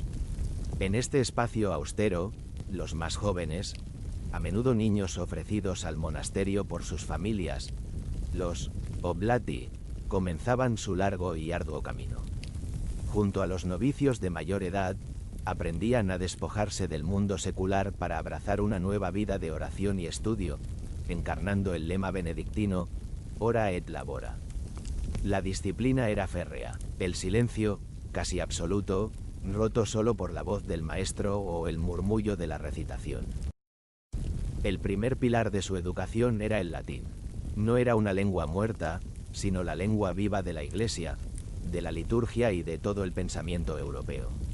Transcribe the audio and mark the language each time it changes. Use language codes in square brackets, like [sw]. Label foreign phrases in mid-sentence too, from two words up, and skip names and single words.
[es] En este espacio austero, los más jóvenes, a menudo niños ofrecidos al monasterio por sus familias, los oblati, comenzaban su largo y arduo camino. Junto a los novicios de mayor edad, aprendían a despojarse del mundo secular para abrazar una nueva vida de oración y estudio, encarnando el lema benedictino, [la] ora et labora. [es] La disciplina era férrea, el silencio, casi absoluto, roto solo por la voz del maestro o el murmullo de la recitación. El primer pilar de su educación era el latín. No era una lengua muerta, sino la lengua viva de la Iglesia, de la liturgia y de todo el pensamiento europeo.